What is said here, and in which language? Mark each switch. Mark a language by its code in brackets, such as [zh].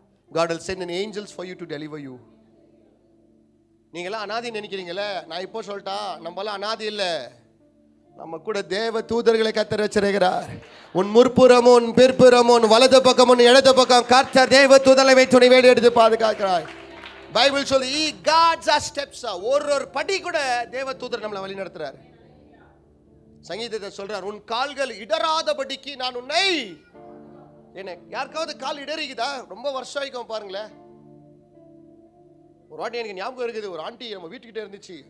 [en] God will send an angels for you to deliver you. [ta] நீங்களாம் அனாதி நினைக்கிறீங்களே, நான் இப்போ சொல்லிட்டா, நம்மளாம் அனாதி இல்லை. நம்ம கூட தேவ தூதர்களை கர்த்தர் வச்சிருக்கிறார். உன் முற்புறமும் உன் பிற்புறமும் உன் வலது பக்கம் உன் இடது பக்கம் கர்த்தர் தேவ தூதரை வைத்து உன்னை வேடி எடுத்து பாதுகாக்கிறார். பைபிள் சொல்லி [en] he guards our steps. [ta] ஒரு படி கூட தேவ தூதர் நம்மளை வழி நடத்துறார். சங்கீதத்தை சொல்றார், உன் கால்கள் இடராதபடிக்கு நான் உன்னை. என்ன யாருக்காவது கால் இடறிக்குதா? ரொம்ப வருஷம் ஆயிக்கும் பாருங்களேன். ஒரு வாட்டி எனக்கு ஞாபகம் இருக்குது, ஒரு ஆண்டி நம்ம வீட்டுக்கிட்டே இருந்துச்சு.